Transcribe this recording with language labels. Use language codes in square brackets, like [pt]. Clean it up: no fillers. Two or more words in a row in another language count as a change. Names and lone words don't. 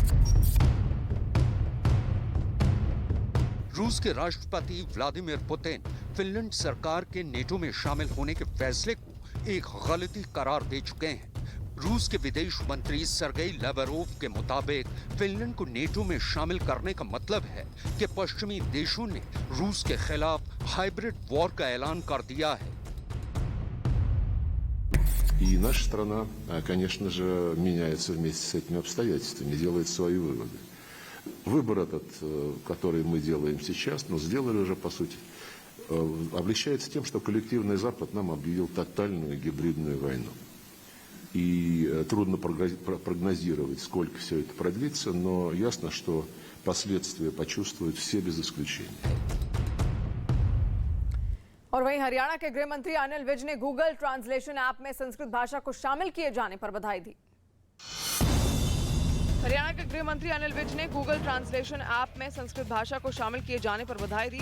[hi] रूस के राष्ट्रपति व्लादिमीर पुतिन फिनलैंड सरकार के नेटो में शामिल होने के फैसले को एक गलती करार दे चुके हैं। रूस के विदेश मंत्री सर्गेई लावरोव के मुताबिक फिनलैंड को नेटो में शामिल करने का मतलब है कि पश्चिमी देशों ने रूस के खिलाफ हाइब्रिड वॉर का ऐलान कर दिया है। [ru] И наша страна, конечно же, меняется вместе с этими обстоятельствами, делает свои выводы. Выбор этот, который мы делаем сейчас, но сделали уже, по сути, облегчается тем, что коллективный Запад нам объявил тотальную гибридную войну. И трудно прогнозировать, сколько все это продлится, но ясно, что последствия почувствуют все без исключения. [hi] और वहीं हरियाणा के गृह मंत्री अनिल विज ने गूगल ट्रांसलेशन ऐप में संस्कृत भाषा को शामिल किए जाने पर बधाई दी। हरियाणा के गृह मंत्री अनिल विज ने गूगल ट्रांसलेशन ऐप में संस्कृत भाषा को शामिल किए जाने पर बधाई दी।